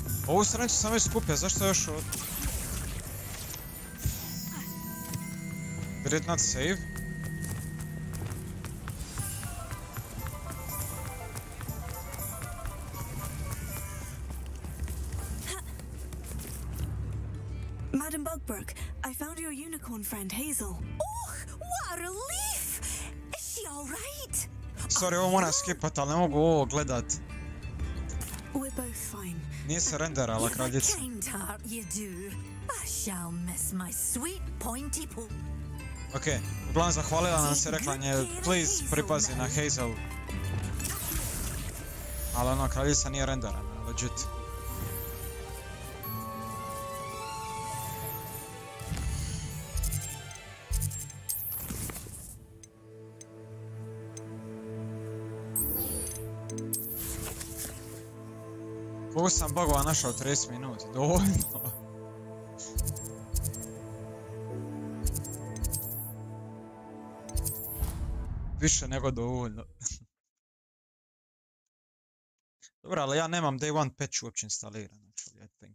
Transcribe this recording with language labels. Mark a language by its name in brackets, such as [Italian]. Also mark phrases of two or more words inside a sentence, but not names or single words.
[Croatian] Ovu stranicu sam već skupio, zašto još... [English] Did not save? Madam Bugbrook, I found your unicorn friend Hazel. Oh, what a relief! Is she all right? Sorry, [Croatian] ovo moram skipat, ali ne mogu ovo gledat. [English] We're both fine. [Croatian] Nije se renderala kraljica. [English] Kind heart you do. I shall miss my sweet pointy poo. [Croatian] Ok, uglavnom zahvalila nam se, rekla nje, please pripazi na Hazel. Ali ono, kraljica nije renderana, legit. Koliko sam bugova našao 30 minuta, dovoljno. Više nego dovoljno. Dobro, ali ja nemam [English] Day One patch [Croatian] uopće instaliran, [English] actually, I think.